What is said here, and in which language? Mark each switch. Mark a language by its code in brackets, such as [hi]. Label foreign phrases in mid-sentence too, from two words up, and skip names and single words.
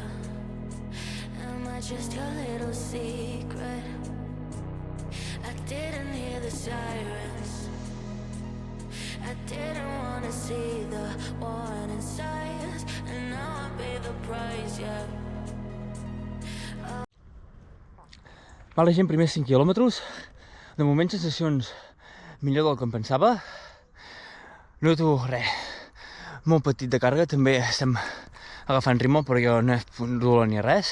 [en] Am I just your little secret? I didn't hear the sirens. I didn't wanna see the warning signs, and now I pay the price, yeah. [ca] Vale, gent, primers 5 quilòmetres. De moment, sensacions millor del que em pensava. Noto res, molt petit de càrrega, també estem agafant ritme, però jo no és dolor ni res.